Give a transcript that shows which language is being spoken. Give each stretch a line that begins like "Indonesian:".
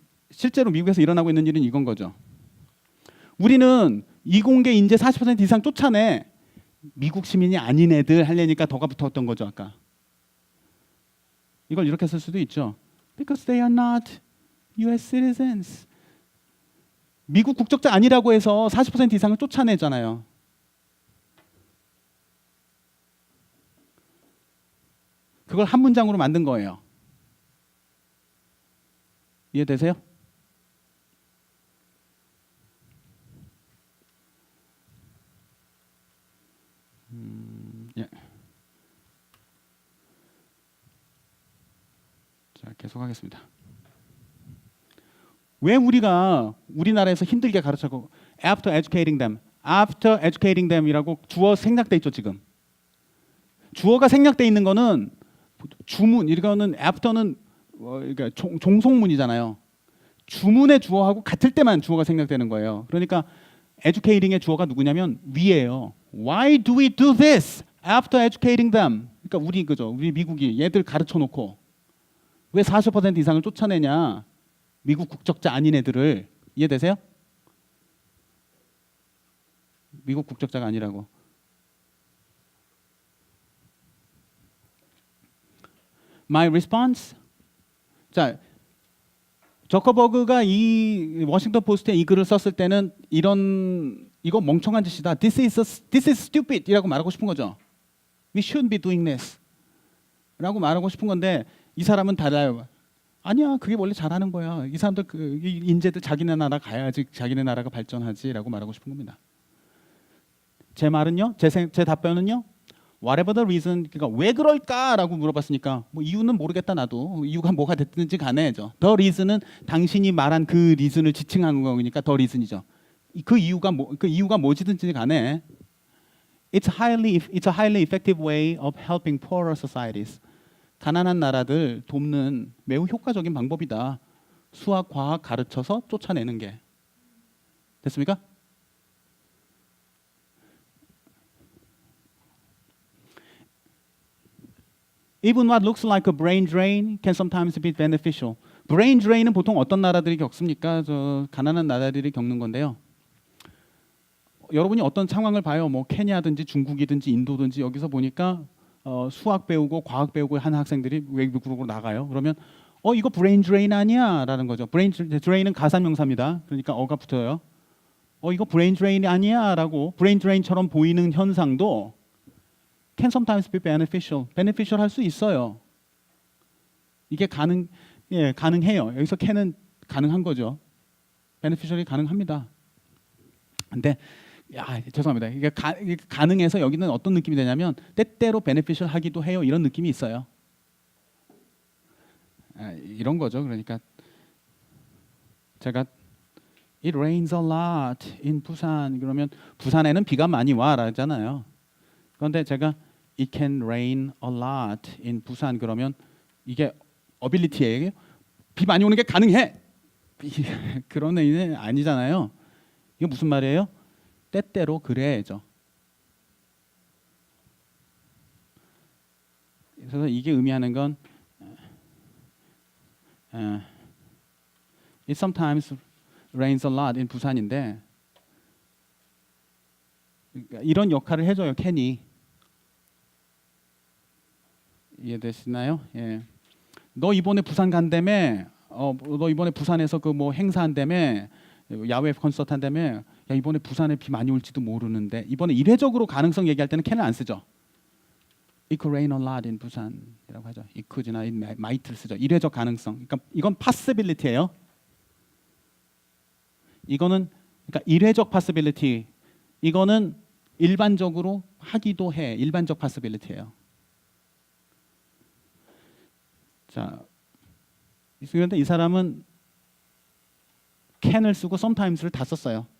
Korean: 실제로 미국에서 일어나고 있는 일은 이건 거죠. 우리는 이공계 인재 40% 이상 쫓아내. 미국 시민이 아닌 애들 하려니까 더가 붙었던 거죠. 아까. 이걸 이렇게 쓸 수도 있죠.
English: Because they are not US citizens.
Korean: 미국 국적자 아니라고 해서 40% 이상을 쫓아내잖아요. 그걸 한 문장으로 만든 거예요. 이해되세요? 예. 자, 계속하겠습니다. 왜 우리가 우리나라에서 힘들게 가르쳐고
English: after educating them
Korean: 이라고 주어 생략돼 있죠 지금. 주어가 생략돼 있는 거는 주문 이거는 after는 그러니까 종속문이잖아요. 주문의 주어하고 같을 때만 주어가 생략되는 거예요. 그러니까 educating의 주어가 누구냐면 we예요.
English: Why do we do this after educating them?
Korean: 그러니까 우리 미국이 얘들 가르쳐 놓고 왜 40% 이상을 쫓아내냐? 미국 국적자 아닌 애들을. 이해되세요? 미국 국적자가 아니라고.
English: My response.
Korean: 자, 저커버그가 이 워싱턴 포스트에 이 글을 썼을 때는 이거 멍청한 짓이다.
English: This is stupid
Korean: 이라고 말하고 싶은 거죠.
English: We shouldn't be doing this.
Korean: 라고 말하고 싶은 건데 이 사람은 달라요. 아니야, 그게 원래 잘하는 거야. 이 사람들 이 인재들 자기네 나라 가야지 자기네 나라가 발전하지라고 말하고 싶은 겁니다. 제 말은요, 제 답변은요,
English: whatever the reason,
Korean: 그러니까 왜 그럴까라고 물어봤으니까 뭐 이유는 모르겠다 나도. 이유가 뭐가 됐든지 간에죠. The reason은 당신이 말한 그 reason을 지칭한 거니까 the reason이죠. 그 이유가 뭐지든지 간에
English: it's a highly effective way of helping poorer societies.
Korean: 가난한 나라들 돕는 매우 효과적인 방법이다. 수학, 과학 가르쳐서 쫓아내는 게. 됐습니까?
English: Even what looks like a brain drain can sometimes be beneficial.
Korean: brain drain은 보통 어떤 나라들이 겪습니까? 가난한 나라들이 겪는 건데요. 여러분이 어떤 상황을 봐요. 뭐 케냐든지 중국이든지 인도든지 여기서 보니까 수학 배우고 과학 배우고 하는 학생들이 외국으로 나가요. 그러면 이거 brain drain 아니야? 라는 거죠. brain drain은 가산명사입니다. 그러니까 어가 붙어요. 이거 brain drain 아니야?
English: 라고 brain drain처럼
Korean: 보이는 현상도
English: can sometimes be beneficial.
Korean: beneficial 할 수 있어요. 이게 가능해요. 여기서 can은 가능한 거죠. beneficial이 가능합니다. 근데 죄송합니다. 이게 가능해서 여기는 어떤 느낌이 되냐면 때때로 beneficial 하기도 해요. 이런 느낌이 있어요. 이런 거죠. 그러니까 제가
English: It rains a lot in
Korean: 부산 그러면 부산에는 비가 많이 와 라잖아요. 그런데 제가
English: It can rain a lot in
Korean: 부산 그러면 이게 ability예요. 비 많이 오는 게 가능해. 그런 의미는 아니잖아요. 이게 무슨 말이에요? 때때로 그래야죠. 그래서 이게 의미하는 건
English: It sometimes rains a lot in 부산인데
Korean: 이런 역할을 해줘요. 캔이. 이해되시나요? 예. 너 이번에 부산 간다며? 너 이번에 부산에서 그 뭐 행사한다며? 야외 콘서트 한다며? 야 이번에 부산에 비 많이 올지도 모르는데 이번에 이례적으로 가능성 얘기할 때는 캔을 안 쓰죠.
English: It could rain a lot in 부산이라고 하죠. It could나 it might를 쓰죠.
Korean: 이례적 가능성. 그러니까 이건 possibility예요. 이거는 그러니까 이례적 possibility. 이거는 일반적으로 하기도 해. 일반적 possibility예요. 자, 그런데 이 사람은 can을 쓰고 sometimes를 다 썼어요.